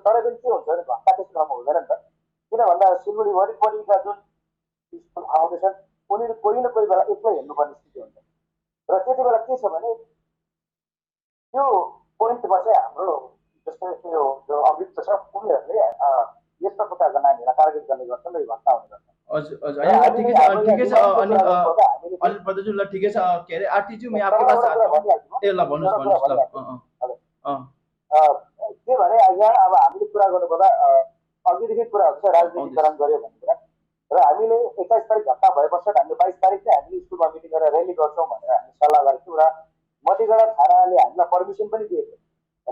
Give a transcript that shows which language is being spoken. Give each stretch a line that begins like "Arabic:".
Nepali: तर पनि के हुन्छ भने घटना त्यस्तो ठाउँमा हुँदैन नि त। किन भन्दा सिलगढी वरिपरिका जुन स्कुल आउँदैछन् उनीहरू कोही न कोही बेला एक्लै हेर्नुपर्ने स्थिति हुन्छ। र त्यति बेला के छ भने त्यो पोइन्टमा चाहिँ हाम्रो जस्तै त्यो जो अभियुक्त छ उनीहरूले यस्तो प्रकारका नानीहरूलाई टार्गेट गर्ने गर्छन् र यो घटना हुने गर्छ। हजुर हजुर ठिकै छ अनिल प्रधानजी, ल ठिकै छ।
Hindi: के अरे आरटीजी मैं आपके पास आता हूँ।
Nepali: ए ल भन्नुहोस् के भने यहाँ अब हामीले कुरा गर्नुपर्दा अघिदेखि कुरा हुन्छ राजनीतिकरण गर्यो भन्ने कुरा। र हामीले 21 तारिक घटना भए पश्चात हामीले 22 तारिक चाहिँ हामीले स्कुलमा मिटिङ गरेर र्याली गर्छौँ भनेर हामी सल्लाह गरेको थियौँ। र मतिगढा थानाले हामीलाई पर्मिसन पनि दिएको थियो।